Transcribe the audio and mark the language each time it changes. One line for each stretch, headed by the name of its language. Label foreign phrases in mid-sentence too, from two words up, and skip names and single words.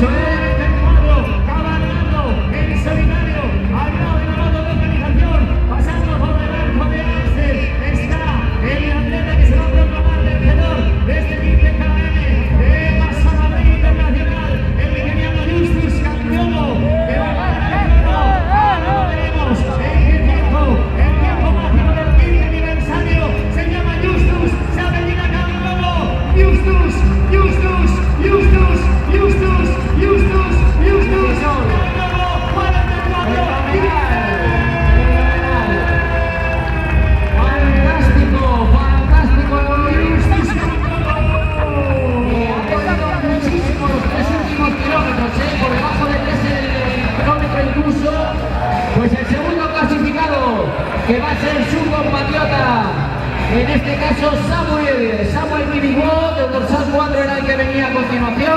Spanish: Cabalgando en solitario, al lado de la mano de organización, pasando por el arco de Axel, está el atleta que se va a proclamar vencedor de este 15 km de Masa Madrid Internacional, el keniano Justus Campeono, que va a ganar el oro. Ahora lo veremos en qué tiempo, el tiempo máximo del 15 aniversario, se llama Justus, se apellida Campeono, Justus, Justus, Justus, Justus, Justus, Justus, fantástico, ha corrido muchísimo los 3 últimos kilómetros, por debajo del 3 kilómetro incluso, pues el segundo clasificado, que va a ser su compatriota, en este caso Samuel Kibigwo, del dorsal 4 era el que venía a continuación.